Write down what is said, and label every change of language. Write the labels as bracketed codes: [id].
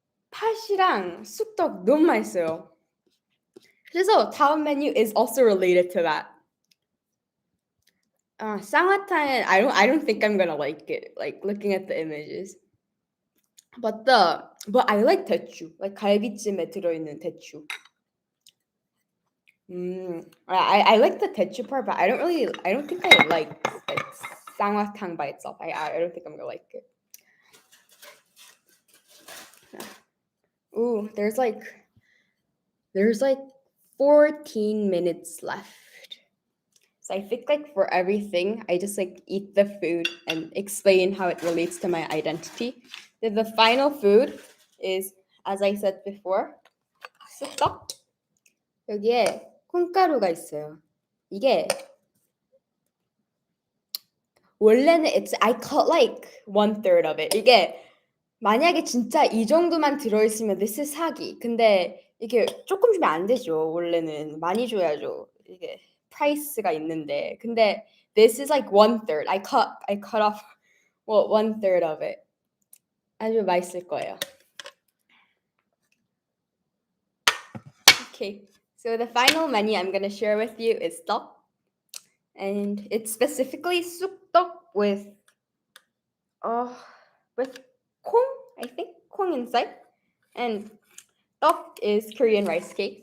[ko] 팥이랑 쑥떡 너무 맛있어요. 그래서 다음 메뉴 [en] is also related to that. 쌍화탕은 I don't think I'm gonna like it. Like looking at the images. But I like 대추. [ko] Like 갈비찜에 들어있는 대추. [en] I like the 대추 part, but I don't think I like 쌍화탕 by itself. I don't think I'm gonna like it. Ooh, there's like 14 minutes left. So I think like for everything, I just like eat the food and explain how it relates to my identity. Then the final food is, as I said before, 쑥떡. [ko] 여기에 콩가루가 있어요. 이게 원래는 [en] I cut like 1/3 of it. [ko] 이게 만약에 진짜 이 정도만 들어있으면 [en] this is [ko] 사기. 근데 이게 조금 주면 안 되죠. 원래는 많이 줘야죠. 이게 프라이스가 있는데. 근데 [en] this is like 1/3. I cut off 1/3 of it. [ko] 아주 맛있을 거예요. [en] Okay, so the final menu I'm gonna share with you is 떡, and it's specifically 쑥떡 with 콩, I think 콩 inside, and 떡 is Korean rice cake.